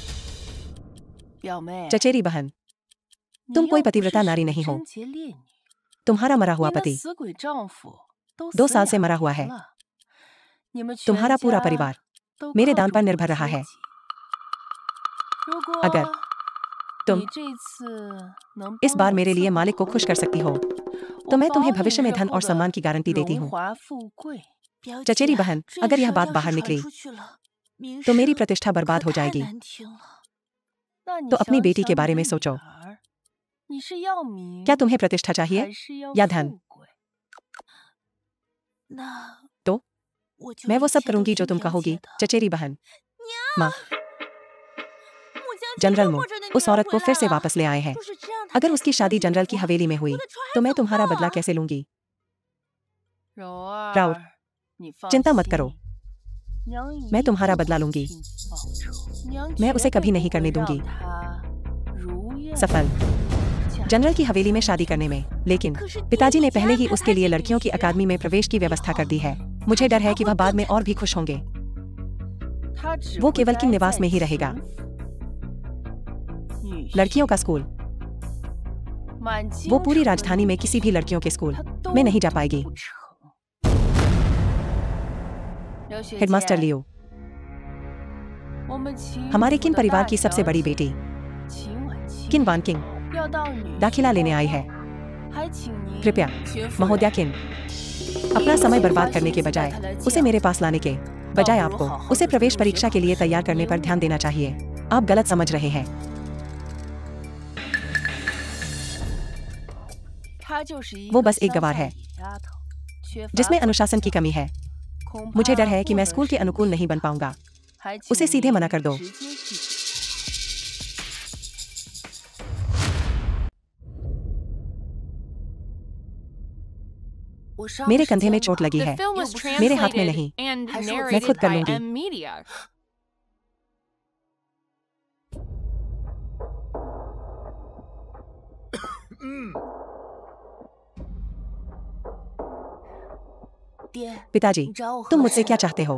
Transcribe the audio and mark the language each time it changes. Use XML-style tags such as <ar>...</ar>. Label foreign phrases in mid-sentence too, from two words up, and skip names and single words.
<zh>表妹，</zh> <hi>चचेरी बहन,</hi> <zh>你</zh> <hi>तुम</hi> <zh>又</zh> <hi>कोई</hi> <zh>不是</zh> <hi>पतिव्रता</hi> <zh>什</zh> <hi>नारी</hi> <zh>么</zh> <hi>नहीं हो।</hi> <zh>贞洁烈女，</zh> <hi>तुम्हारा मरा हुआ</hi> <zh>你那</zh> <hi>पति</hi> <zh>死鬼丈夫都 2 死</zh> <hi>साल से 2 मरा हुआ</hi> <zh>年</zh> <hi>है</hi> <zh>了，你们全</zh> <hi>तुम्हारा पूरा</hi> <zh>家</zh> <hi>परिवार</hi> <zh>都</zh> <hi>मेरे</hi> <zh>靠</zh> <hi>दान</hi> <zh>着</zh> <hi>पर</hi> <zh>我</zh> <hi>निर्भर रहा</hi> <zh>接</zh> <hi>है</hi> <zh>济。如果</zh> <hi>अगर तुम</hi> <zh>你这次能</zh> <hi>इस</hi> <zh>帮</zh> <hi>बार</hi> <zh>我</zh> <hi>मेरे</hi> <zh>伺</zh> <hi>लिए</hi> <zh>候</zh> <hi>मालिक को खुश कर सकती हो</hi> <zh>我</zh> <hi>तो मैं</hi> <zh>保</zh> <hi>तुम्हें</hi> <zh>你</zh> <hi>भविष्य में</hi> <zh>日</zh> <hi>धन</hi> <zh>后</zh> <hi>और</hi> <zh>的</zh> <hi>सम्मान की गारंटी देती</hi> <zh>荣</zh> <hi>हूँ</hi> <zh>华富贵。</zh> <hi>चचेरी बहन अगर यह बात बाहर निकली तो मेरी प्रतिष्ठा बर्बाद हो जाएगी</hi> <zh>那你</zh> <hi>तो अपनी</hi> <zh>想</zh> <hi>बेटी</hi> <zh>想</zh> <hi>के</hi> <zh>你</zh> <hi>बारे</hi> <zh>的</zh> <hi>में</hi> <zh>女</zh> <hi>सोचो</hi> <zh>儿，你是要名</zh> <hi>क्या तुम्हें प्रतिष्ठा चाहिए</hi> <zh>还是要</zh> <hi>या धन</hi> <zh>富贵？</zh> <hi>तो मैं वो सब करूंगी जो तुम कहोगी चचेरी बहन माँ जनरल मो उस औरत को फिर से वापस ले आए हैं अगर उसकी शादी जनरल की हवेली में हुई तो मैं तुम्हारा बदला कैसे लूंगी</hi> <zh>柔儿</zh> <hi>राउर</hi> <zh>你放</zh> <hi>चिंता मत</hi> <zh>心</zh> <hi>करो</hi> <zh>娘</zh> <hi>मैं</hi> <zh>一</zh> <hi>तुम्हारा</hi> <zh>定</zh> <hi>बदला</hi> <zh>会</zh> <hi>लूंगी</hi> <zh>替你报仇，娘</zh> <hi>मैं</hi> <zh>绝</zh> <hi>उसे</hi> <zh>对</zh> <hi>कभी</hi> <zh>不</zh> <hi>नहीं</hi> <zh>会</zh> <hi>करने</hi> <zh>让</zh> <hi>दूंगी</hi> <zh>她如愿</zh> <hi>सफल</hi> <zh>嫁</zh> <hi>जनरल की हवेली में शादी करने में लेकिन पिताजी ने पहले ही उसके लिए लड़कियों की अकादमी में प्रवेश की व्यवस्था कर दी है मुझे डर है कि वह बाद में और भी खुश होंगे</hi> <zh>她只</zh> <hi>वो</hi> <zh>会</zh> <hi>केवल</hi> <zh>待</zh> <hi>किंग निवास</hi> <zh>在</zh> <hi>में ही</hi> <zh>秦</zh> <hi>रहेगा</hi> <zh>府女</zh> <hi>लड़कियों का स्कूल</hi> <zh>满京</zh> <hi>वो पूरी</hi> <zh>城的</zh> <hi>राजधानी में</hi> <zh>女</zh> <hi>किसी भी लड़कियों के स्कूल</hi> <zh>她都</zh> <hi>में नहीं जा पाएगी</hi> <zh>不成。刘学</zh> <hi>हेडमास्टर</hi> <zh>姐</zh> <hi>लियो</hi> <zh>我们秦</zh> <hi>हमारे</hi> <zh>府</zh> <hi>किन</hi> <zh>的</zh> <hi>परिवार</hi> <zh>大</zh> <hi>की सबसे</hi> <zh>小</zh> <hi>बड़ी</hi> <zh>姐</zh> <hi>बेटी</hi> <zh>秦婉清</zh> <hi>किन वान किंग</hi> <zh>要到女</zh> <hi>दाखिला</hi> <zh>婿</zh> <hi>लेने</hi> <zh>报</zh> <hi>आई</hi> <zh>道</zh> <hi>है</hi> <zh>还请您</zh> <hi>कृपया</hi> <zh>秦夫</zh> <hi>महोदया</hi> <zh>人</zh> <hi>किन अपना समय बर्बाद करने के बजाय उसे मेरे पास लाने के बजाय आपको उसे प्रवेश परीक्षा के लिए तैयार करने पर ध्यान देना चाहिए आप गलत समझ रहे हैं</hi> <zh>她就是一</zh> <hi>वो</hi> <zh>个</zh> <hi>बस एक</hi> <zh>乡</zh> <hi>गवार</hi> <zh>下</zh> <hi>है</hi> <zh>野丫头，缺乏</zh> <hi>जिसमें</hi> <zh>管</zh> <hi>अनुशासन की</hi> <zh>教</zh> <hi>कमी है</hi> <zh>恐</zh> <hi>मुझे</hi> <zh>怕</zh> <hi>डर है कि</hi> <zh>不</zh> <hi>मैं</hi> <zh>能</zh> <hi>स्कूल के</hi> <zh>适</zh> <hi>अनुकूल</hi> <zh>应</zh> <hi>नहीं बन पाऊंगा</hi> <zh>还请</zh> <hi>उसे सीधे</hi> <zh>您</zh> <hi>मना कर दो</hi> <zh>直接拒绝</zh> <hi>मेरे कंधे में चोट लगी</hi> <en>The</en> <hi>है</hi> <en>film was</en> <hi>मेरे हाथ में</hi> <en>translated</en> <hi>नहीं</hi> <en>and</en> <hi>मैं खुद</hi> <en>narrated</en> <hi>कर</hi> <en>by</en> <hi>लूंगी।</hi> <en>M Media.</en> <hi>पिताजी तुम मुझसे क्या चाहते हो</hi>